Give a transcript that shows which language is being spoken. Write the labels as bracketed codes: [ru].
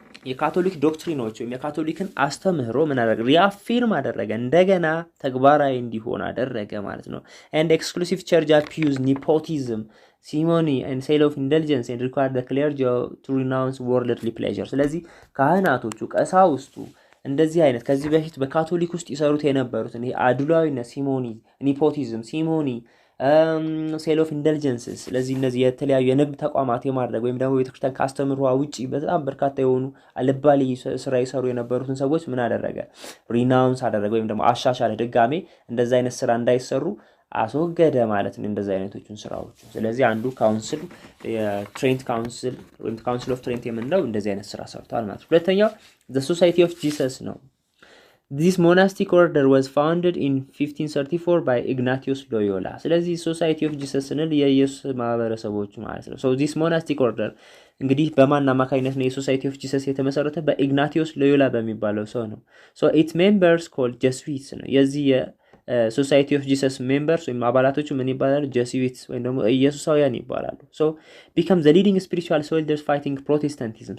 [am] የካቶሊክ ዶክትሪኖች ወይም የካቶሊክን አስተምህሮ ምን አደረገ? ሪአፊርም አደረገ፣ እንደገና ተግባራዊ እንዲሆን አደረገ ማለት ነው። [en] and exclusive church abuse, nepotism, ceremony and sale of indulgence, and required the clergy to renounce worldly pleasure. [am] ስለዚህ ካህናቶቹ ቀሳውስቱ እንደዚህ አይነት ከዚህ በፊት በካቶሊክ ውስጥ ይሰሩት የነበሩትን ይሄ አድሏዊነት፣ ሲሞኒ፣ ኒፖቲዝም፣ ሲሞኒ፣ ሴል ኦፍ ኢንደልጀንስስ ስለዚህ እነዚህ የተለያዩ የንግድ ተቋማት የማድረግ ወይም ደግሞ ቤተክርስቲያን ካስተምሯ ውጪ በጣም በርካታ የሆኑ አልባሌ ስራ ይሰሩ የነበሩትን ሰዎች ምን አደረገ? ሪናውንስ አደረገ ወይም ደግሞ አሻሻለ። ድጋሜ እንደዛ አይነት ስራ እንዳይሰሩ አስወገደ ማለት ነው እንደዛ አይነቶቹን ስራዎች። ስለዚህ አንዱ ካውንስል የትሬንት ካውንስል ወይም ካውንስል ኦፍ ትሬንት የምንለው እንደዚህ አይነት ስራ ሰርቷል ማለት ነው። ሁለተኛው the Society of Jesus ነው። [en] This monastic order was founded in 1534 by Ignatius Loyola. [am] ስለዚህ Society of Jesus ስንል የኢየሱስ ማህበረሰቦች ማለት ነው። [en] so this monastic order [am] እንግዲህ በማን አማካኝነት ነው የሶሳይቲ ኦፍ ጂሰስ የተመሰረተ? በኢግናቲዮስ ሎዮላ በሚባለው ሰው ነው። [en] so its members called Jesuits [am] ነው። የዚህ ሶሳይቲ ኦፍ ጂሰስ ሜምበርስ ወይም አባላቶቹ ምን ይባላሉ? ጀሱዊትስ ወይም ደግሞ ኢየሱሳውያን ይባላሉ። [en] so become the leading spiritual soldiers fighting Protestantism.